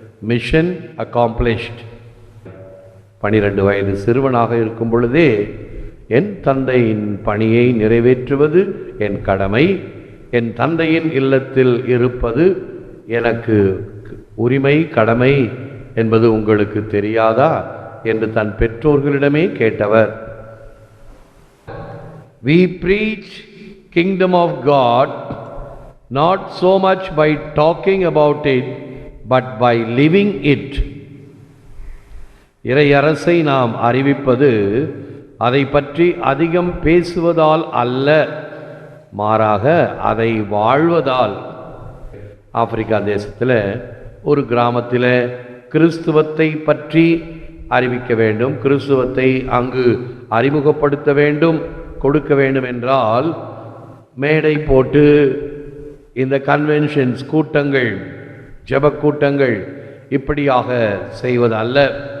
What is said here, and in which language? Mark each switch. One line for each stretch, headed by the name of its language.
English: Mission accomplished.
Tamil: 12 வயது சிறுவனாக இருக்கும் பொழுதே என் தந்தையின் பணியை நிறைவேற்றுவது என் கடமை, என் தந்தையின் இல்லத்தில் இருப்பது எனக்கு உரிமை, கடமை என்பது உங்களுக்கு தெரியாதா என்று தன் பெற்றோர்களிடமே கேட்டவர்.
English: We preach kingdom of God not so much by talking about it but by living it.
Tamil: இறை அரசை நாம் அறிவிப்பது அதை பற்றி அதிகம் பேசுவதால் அல்ல, மாறாக அதை வாழ்வதால். ஆப்பிரிக்கா தேசத்தில் ஒரு கிராமத்தில் கிறிஸ்துவத்தை பற்றி அறிவிக்க வேண்டும், கிறிஸ்துவத்தை அங்கு அறிமுகப்படுத்த வேண்டும், கொடுக்க வேண்டும் என்றால் மேடை போட்டு இந்த கன்வென்ஷன்ஸ் கூட்டங்கள், ஜெப கூட்டங்கள் இப்படியாக செய்வது அல்ல.